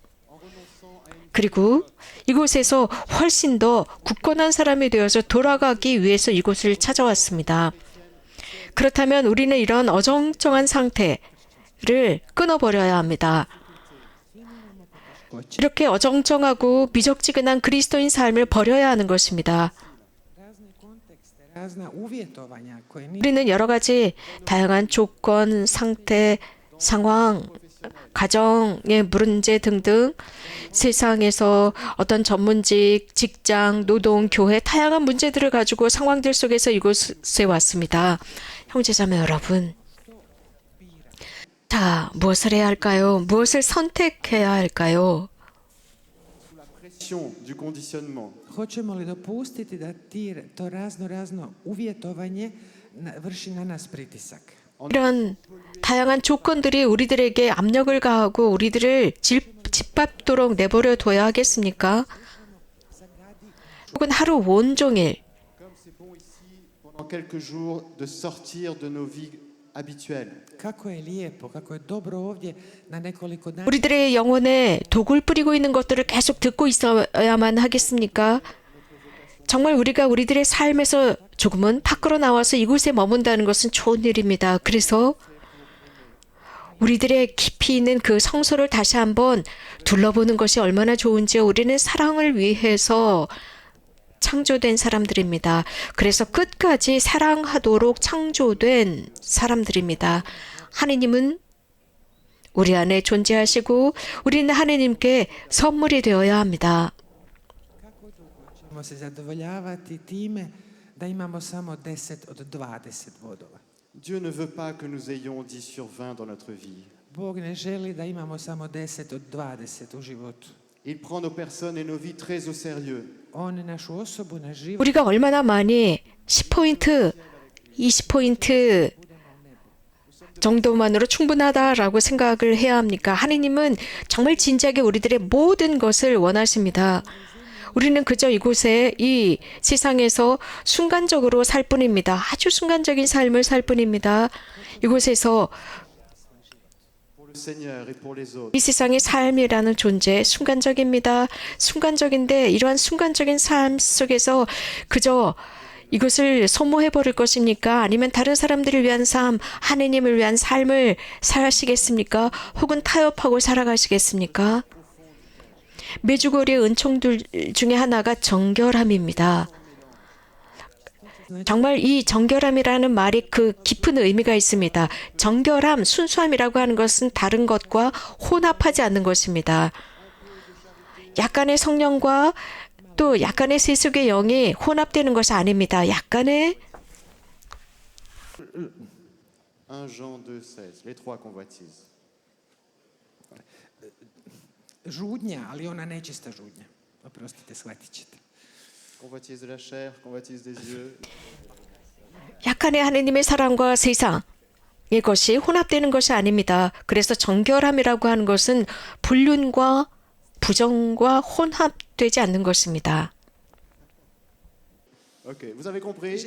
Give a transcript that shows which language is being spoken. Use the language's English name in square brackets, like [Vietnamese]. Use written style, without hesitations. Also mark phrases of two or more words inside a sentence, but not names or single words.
[Korean] 그리고 이곳에서 훨씬 더 굳건한 사람이 되어서 돌아가기 위해서 이곳을 찾아왔습니다. 그렇다면 우리는 이런 어정쩡한 상태를 끊어버려야 합니다. 이렇게 어정쩡하고 미적지근한 그리스도인 삶을 버려야 하는 것입니다. [Croatian] razna uvjetovanja koje nisu [Korean] 우리는 여러 가지 다양한 조건, 상태, 상황, 가정의 문제 등등 세상에서 어떤 전문직, 직장, 노동, 교회 다양한 문제들을 가지고 상황들 속에서 이곳에 왔습니다. 형제자매 여러분, 자, 무엇을 해야 할까요? 무엇을 선택해야 할까요? [French] Pression du conditionnement. [Croatian] hoćemo li dopustiti da to razno uvjetovanje vrši na nas pritisak. [Korean] 이런 다양한 조건들이 우리들에게 압력을 가하고 우리들을 짓밟도록 내버려 둬야 하겠습니까? 혹은 하루 온종일 [French] Comme c'est bon ici, pendant quelques jours, de sortir de nos vies habituelles. [Croatian] Kako je lijepo, kako je dobro ovdje na nekoliko dana [Korean] 우리들의 영혼에 독을 뿌리고 있는 것들을 계속 듣고 있어야만 하겠습니까? 정말 우리가 우리들의 삶에서 조금은 밖으로 나와서 이곳에 머문다는 것은 좋은 일입니다. 그래서 우리들의 깊이 있는 그 성소를 다시 한번 둘러보는 것이 얼마나 좋은지요. 우리는 사랑을 위해서 창조된 사람들입니다. 그래서 끝까지 사랑하도록 창조된 사람들입니다. 하느님은 우리 안에 존재하시고 우리는 하느님께 선물이 되어야 합니다. [Croatian] ćemo se zadovoljavati time da imamo samo 10 od 20 bodova. [French] Dieu ne veut pas que nous ayons 10 sur 20 dans notre vie. [Croatian] Bog ne želi da imamo samo 10 od 20 u životu. [French] Il prend nos personnes et nos vies très au sérieux. [Croatian] On našu osobu, naš život [Korean] 우리가 얼마나 많이 10포인트, 20포인트 정도만으로 충분하다라고 생각을 해야 합니까? 하느님은 정말 진지하게 우리들의 모든 것을 원하십니다. 우리는 그저 이곳에 이 세상에서 순간적으로 살 뿐입니다. 아주 순간적인 삶을 살 뿐입니다. 이곳에서 [French] Pour le Seigneur et pour les autres. [Korean] 이 세상의 삶이라는 존재 순간적입니다. 순간적인데 이러한 순간적인 삶 속에서 그저 이것을 소모해 버릴 것입니까? 아니면 다른 사람들을 위한 삶, 하느님을 위한 삶을 사시겠습니까? 혹은 타협하고 살아가시겠습니까? 메주거리의 은총들 중에 하나가 정결함입니다. 정말 이 정결함이라는 말이 그 깊은 의미가 있습니다. 정결함, 순수함이라고 하는 것은 다른 것과 혼합하지 않는 것입니다. 약간의 성령과 또 약간의 세속의 영이 혼합되는 것이 아닙니다. 약간의 [French] 1 Jean 2,16, les trois convoitises. [Croatian] žudnja, ali ona nečista žudnja. Oprostite, shvatit ćete. [French] Convoitise de la chair, convoitise des yeux. [Korean] 약간의 하느님의 사랑과 세상의 것이 혼합되는 것이 아닙니다. 그래서 정결함이라고 하는 것은 불륜과 부정과 혼합되지 않는 것입니다. [French] Ok, vous avez compris?